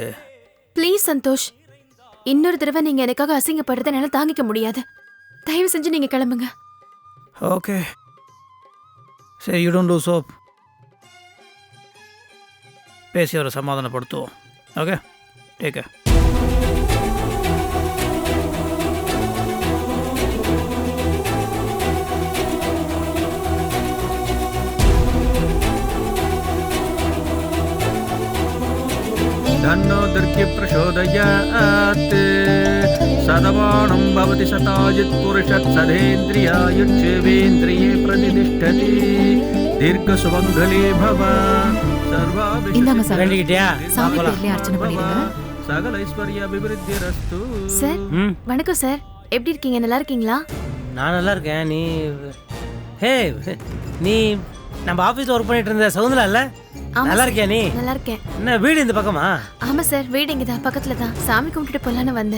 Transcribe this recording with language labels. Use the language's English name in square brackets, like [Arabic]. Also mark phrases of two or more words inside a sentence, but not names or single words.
[Tamil] ப்ளீஸ் சந்தோஷ், இன்னொரு தடவை நீங்க எனக்காக அசிங்கப்படுறத என்னால தாங்கிக்க முடியாது. தயவு செஞ்சு நீங்க கிளம்புங்க. [English] ஓகே சரி, you don't lose hope. [Tamil] பேசி அவரை சமாதானப்படுத்துவோம். [English] okay take care. [Sanskrit] धन्नो दुर्गे प्रचोदयात् सदवाणं भवति सताजित् पुरुषत् सधेन्द्रियायुच्छेवेन्द्रिये प्रतिष्ठति दीर्घसुमङ्गले भव [Tamil] இந்தாங்க சார். வேண்டிக்கிட்டியா? சாமி பேர்லயே அர்ச்சனை பண்ணிடுங்க. [Sanskrit] सकल ऐश्वर्य अभिवृद्धिरस्तु. [Tamil] சார் ம் வணக்கம் சார். எப்படி இருக்கீங்க? நல்லா இருக்கீங்களா? நான் நல்லா இருக்கேன். நீ ஹே நீ நம்ம ஆஃபீஸில் ஒர்க் பண்ணிட்டு இருந்த சவுந்தரா இல்லை? ஆமா நல்லா சார். இருக்கியா நீ? நல்லா இருக்கேன். என்ன வீடு இந்த பக்கமா? ஆமா சார், வீடு இங்க தான் பக்கத்துல தான். சாமி கும்பிட்டுட்டு போலான்னு வந்தேன்.